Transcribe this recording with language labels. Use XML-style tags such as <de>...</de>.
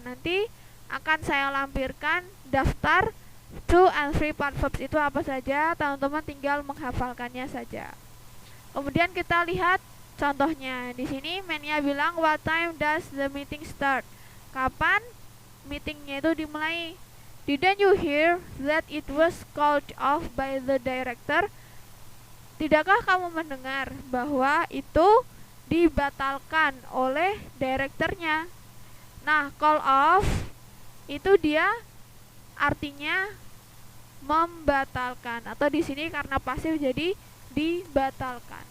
<id>Nanti akan saya lampirkan daftar 2 and 3 part verbs itu apa saja, teman-teman tinggal menghafalkannya saja. Kemudian kita lihat Contohnya di sini man-nya bilang</id> <en>what time does the meeting start?</en> <id>Kapan meetingnya itu dimulai?</id> <en>Didn't you hear that it was called off by the director?</en> <id>Tidakkah kamu mendengar bahwa itu dibatalkan oleh direkturnya? Nah, call off itu dia artinya membatalkan, atau di sini karena pasif jadi dibatalkan.</id>